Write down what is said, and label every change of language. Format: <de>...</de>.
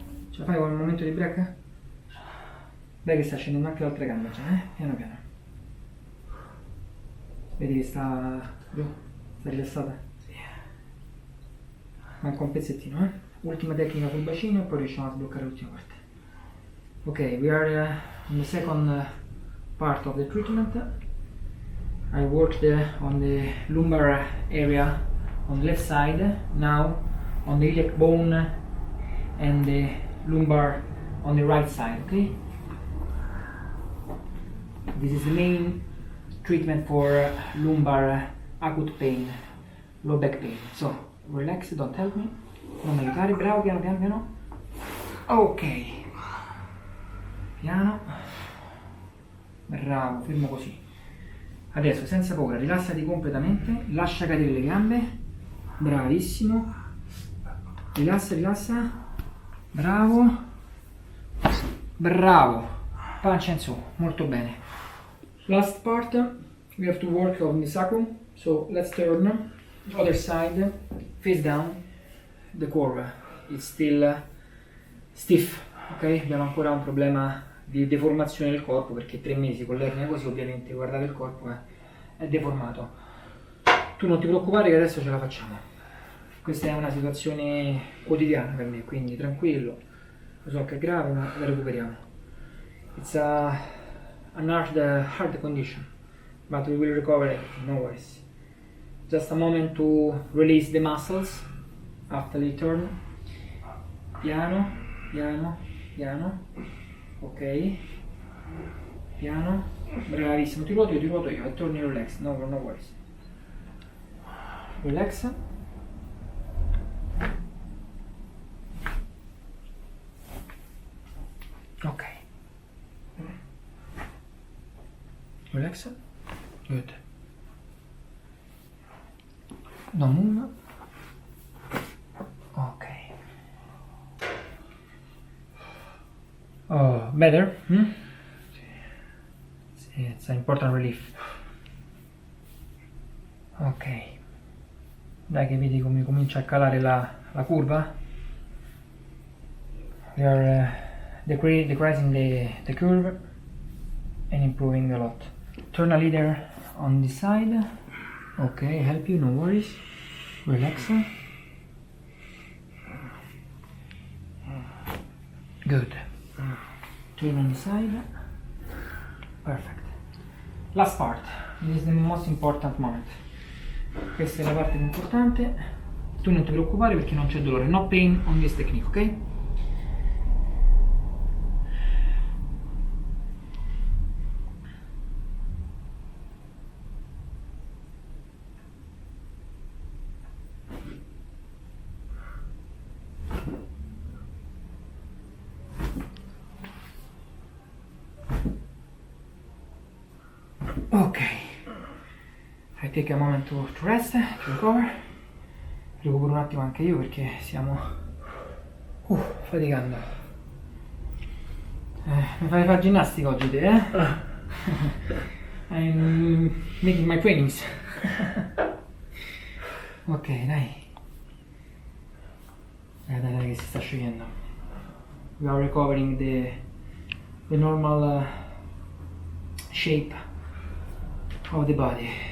<it>Ce la fai con un momento di break? Dai che sta scendendo anche l'altra gamba già, piano piano. Vedi che sta giù, sta rilassata? Sì. Manca un pezzettino, Ultima tecnica sul bacino e poi riusciamo a sbloccare l'ultima parte.</it> <en>Ok, we are on the second part of the treatment. I worked on the lumbar area on the left side, now on the iliac bone and the lumbar on the right side, okay? This is the main treatment for lumbar acute pain, low back pain. So, relax, don't help me.</en> <it>Non mi aiutare, bravo, piano piano piano. Ok. Piano. Bravo, fermo così. Adesso, senza paura, rilassati completamente, lascia cadere le gambe. Bravissimo. Rilassa, rilassa. Bravo. Bravo. Pancia in su, molto bene.</it> <en>Last part, we have to work on the sacrum. So let's turn the other side, face down. The core is still stiff, ok?</en> <it>Abbiamo ancora un problema di deformazione del corpo perché 3 mesi con l'ernia così ovviamente guardate il corpo è deformato. Tu non ti preoccupare che adesso ce la facciamo. Questa è una situazione quotidiana per me, quindi tranquillo. Lo so che è grave ma la recuperiamo.</it> <en>It's an hard condition, but we will recover it, no worries. Just a moment to release the muscles after the turn.</en> <it>Piano, piano, piano. Ok. Piano. Bravissimo, ti ruoto io e torni relax,</it> <en>no worries. Relax. Ok. Relax. Good. Don't move. Ok. Oh, better? Sì, it's an important relief. Ok.</en> <it>Dai che vedi come comincia a calare la curva?</it> <en>We are decreasing the curve and improving a lot. Turn a leader on this side. Okay, help you, no worries. Relax. Good. Turn on the side. Perfect. Last part. This is the most important moment.</en> <it>Questa è la parte più importante. Tu non ti preoccupare perché non c'è dolore.</it> <en>No pain on this technique, ok? Ok, I take a moment to rest, to recover.</en> <it>Recupero un attimo anche io perché stiamo faticando. Mi fai fare ginnastica oggi te,</it> <en>I'm making my trainings.</en> <it>Ok, dai. Dai che si sta sciogliendo.</it> <en>We are recovering the normal shape of the body.</en>